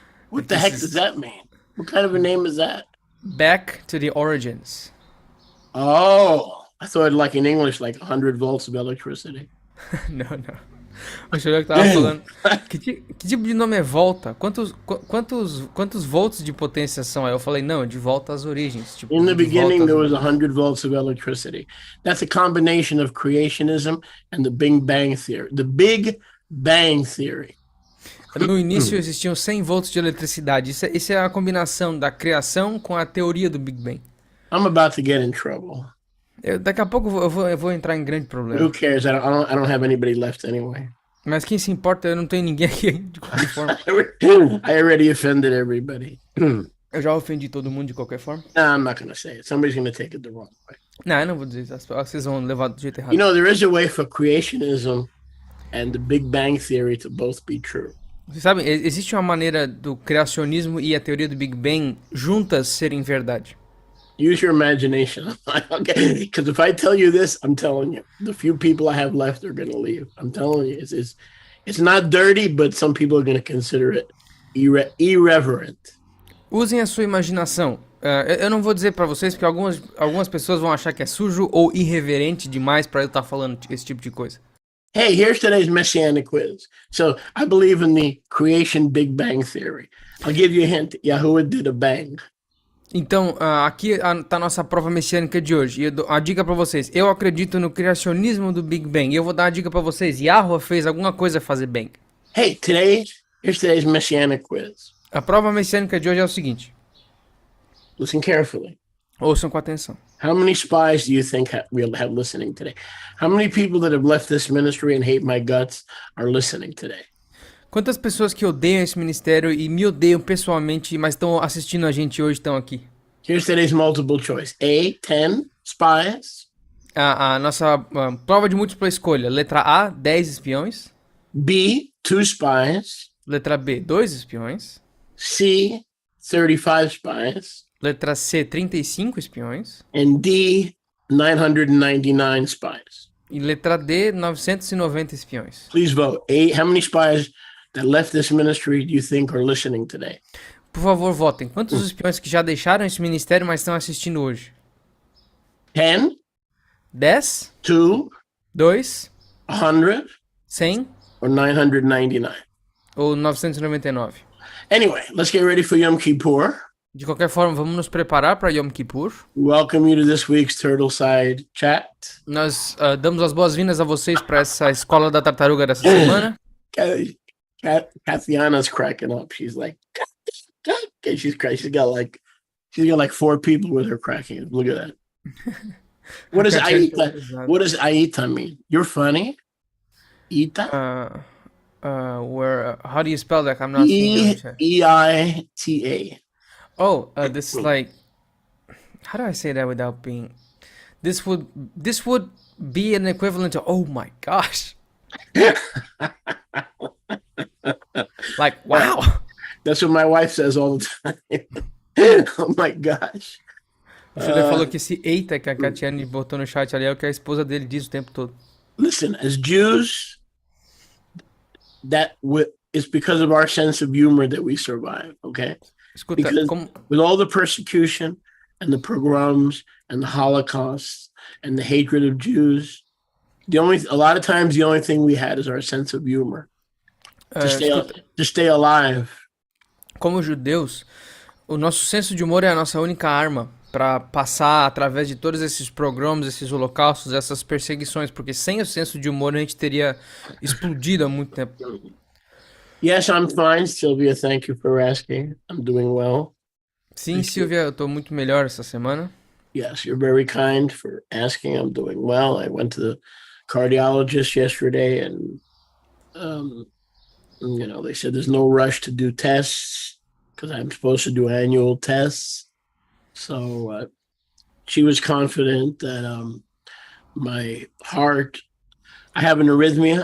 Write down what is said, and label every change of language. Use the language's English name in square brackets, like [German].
[English] What the heck does that mean? What kind of a name is that? Back to the origins. Oh, I thought like in English, like 100 volts of electricity. [Portuguese] Não. O senhor que tava falando. Que tipo de nome é volta? Quantos volts de potência são? Aí eu falei, não, de volta às origens. Tipo, [English] in the beginning, there was 100 volts of electricity. That's a combination of creationism and the Big Bang Theory. The Big Bang Theory. [Portuguese] No início existiam 100 volts de eletricidade. Isso é a combinação da criação com a teoria do Big Bang. [English] I'm about to get in trouble. [Portuguese] Daqui a pouco eu vou entrar em grande problema. [English] Who cares? I don't have anybody left anyway. [Portuguese] Mas quem se importa, eu não tenho ninguém aqui de qualquer forma. [English] I already offended everybody. [Portuguese] Eu já ofendi todo mundo de qualquer forma. [English] No, I'm not going to say it. Somebody's going to take it the wrong way. [Portuguese] Não, eu não vou dizer isso. Vocês vão levar do jeito errado. [English] You know, there is a way for creationism and the Big Bang Theory to both be true. [Portuguese] Vocês sabem, existe uma maneira do criacionismo e a teoria do Big Bang juntas serem verdade. [English] Use your imagination. Okay, because if I tell you this, I'm telling you, the few people I have left are going to leave. I'm telling you, it's not dirty, but some people are going to consider it irreverent. [Portuguese] Usem a sua imaginação. Eu não vou dizer pra vocês, porque algumas pessoas vão achar que é sujo ou irreverente demais pra eu estar falando esse tipo de coisa. [English] Hey, here's today's messianic quiz. So I believe in the creation Big Bang theory. I'll give you a hint. Yahuwah did a bang. [Portuguese] Então, aqui tá a nossa prova messiânica de hoje. E eu dou a dica pra vocês. Eu acredito no criacionismo do Big Bang. E eu vou dar a dica pra vocês. Yahuwah fez alguma coisa fazer bang. [English] Hey, here's today's messianic quiz. [Portuguese] A prova messiânica de hoje é o seguinte. [English] Listen carefully. [Portuguese] Ouçam com atenção. [English] How many spies do you think we'll have listening today? How many people that have left this ministry and hate my guts are listening today? [Portuguese] Quantas pessoas que odeiam esse ministério e me odeiam pessoalmente, mas estão assistindo a gente hoje estão aqui? [English] Here's today's multiple choice. A, 10 spies. [Portuguese] A nossa prova de múltipla escolha. Letra A, 10 espiões. [English] B, 2 spies. [Portuguese] Letra B, 2 espiões. [English] C, 35 spies. [Portuguese] Letra C, 35 espiões. [English] And D, 999 spies. [Portuguese] E letra D, 990 espiões. [English] Please vote. How many spies that left this ministry do you think are listening today? [Portuguese] Por favor, votem. Quantos espiões que já deixaram esse ministério, mas estão assistindo hoje? 10, 10, 2, 2, 100, 100 [English] or 999? [Portuguese] ou 999? [English] Anyway, let's get ready for Yom Kippur. [Portuguese] De qualquer forma, vamos nos preparar para Yom Kippur. [English] Welcome you to this week's Turtleside Chat. [Portuguese] Nós damos as boas-vindas a vocês para essa Escola da Tartaruga dessa semana. [English] Kathiana's cracking up. She's like, she's crying. She's got like 4 people with her cracking. Look at that. What does Aita? What does Aita mean? You're funny. Ita. How do you spell that? I'm not [Portuguese] Eita. [English] Oh, this is like, how do I say that without being? This would be an equivalent to, oh my gosh. Like, wow. That's what my wife says all the time. Oh my gosh. [Portuguese] O Chodashim falou que esse eita que a Katiane botou no chat ali é o que a esposa dele diz o tempo todo. [English] Listen, as Jews, it's because of our sense of humor that we survive, okay? [Portuguese] Escuta, [English] with all the persecution and the pogroms and the Holocaust and the hatred of Jews, a lot of times the only thing we had is our sense of humor to stay alive. [Portuguese] Como judeus, o nosso senso de humor é a nossa única arma para passar através de todos esses pogroms, esses holocaustos, essas perseguições, porque sem o senso de humor a gente teria explodido há muito tempo. [English] Yes, I'm fine, Sylvia. Thank you for asking. I'm doing well. [Portuguese] Sim, Silvia, eu tô muito melhor essa semana. [English] Yes, you're very kind for asking. I'm doing well. I went to the cardiologist yesterday, and they said there's no rush to do tests because I'm supposed to do annual tests. So she was confident that my heart. I have an arrhythmia.